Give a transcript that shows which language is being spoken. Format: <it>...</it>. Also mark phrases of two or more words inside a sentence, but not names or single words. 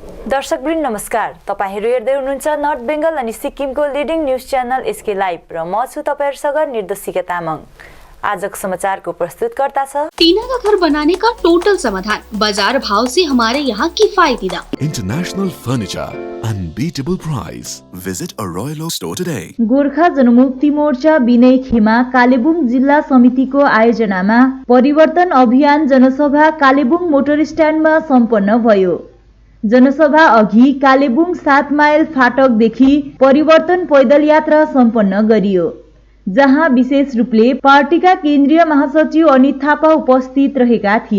<ne>दर्शकवृन्द नमस्कार। तपाईहरु हेर्दै हुनुहुन्छ नर्थ बेंगल अनि सिक्किमको</ne> <en>leading news channel</en> <ne>एसके लाइभ र म छु तपाईहरुसँग निर्देशिका तामाङ। आजको समाचारको प्रस्तुतकर्ता छ</ne> <hi>टीना का घर बनाने का टोटल समाधान, बाजार भाव से हमारे यहाँ किफायती दाम।</hi> <en>International furniture, unbeatable price. Visit a Royal Oak store today.</en> <ne>गोर्खा जनमुक्ति मोर्चा विनय खेमा कालेबुङ जिल्ला समितिको आयोजनामा परिवर्तन अभियान जनसभा कालेबुङ मोटर स्ट्यान्डमा सम्पन्न भयो। जनसभा अघि कालेबुङ 7 माइल फाटकदेखि परिवर्तन पैदल यात्रा सम्पन्न गरियो, जहाँ विशेष रूपले पार्टीका केन्द्रीय महासचिव अनित थापा उपस्थित रहेका थिए।</ne>